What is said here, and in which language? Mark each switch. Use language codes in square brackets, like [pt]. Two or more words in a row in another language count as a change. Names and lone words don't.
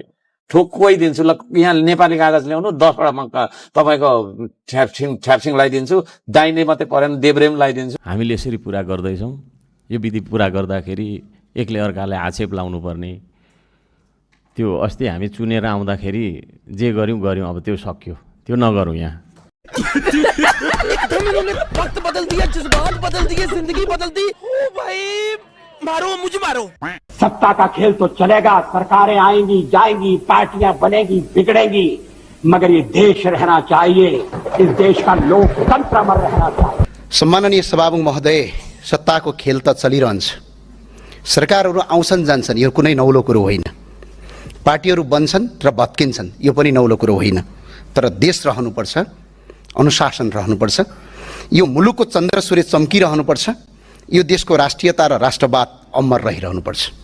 [ne] ठोक्कै दिन्छु ल, यहाँ नेपाली कागज ल्याउनु, 10वटा तपाईँको ठ्याप्सिङ लगाइदिन्छु, दाहिने मात्रै परेन देब्रे पनि लगाइदिन्छु। हामीले यसरी पुरा गर्दैछौँ। यो विधि पुरा गर्दाखेरि एकले अर्कालाई आक्षेप लाउनु पर्ने, त्यो अस्ति हामी चुनेर आउँदाखेरि जे गऱ्यौँ अब त्यो सक्यो, त्यो नगरौँ। यहाँ [hi] वक्त बदल दिया, जज्बात बदल दिए, जिंदगी बदल दी। ओ भाई मारो, मुझे मारो। सत्ता का खेल तो चलेगा, सरकारें आएंगी जाएंगी, पार्टियां बनेगी बिगड़ेंगी, मगर ये देश रहना चाहिए, इस देश का लोकतंत्र अमर रहना चाहिए। [ne] सम्माननीय सभामुख महोदय, सत्ताको खेल त चलिरहन्छ, सरकारहरू आउँछन् जान्छन्, यो कुनै नौलो कुरो होइन। पार्टीहरू बन्छन् र भत्किन्छन्, यो पनि नौलो कुरो होइन। तर देश रहनुपर्छ, अनुशासन रहनुपर्छ, यो मुलुकको चन्द्र सूर्य चम्किरहनुपर्छ, यो देशको राष्ट्रियता र राष्ट्रवाद अमर रहिरहनुपर्छ।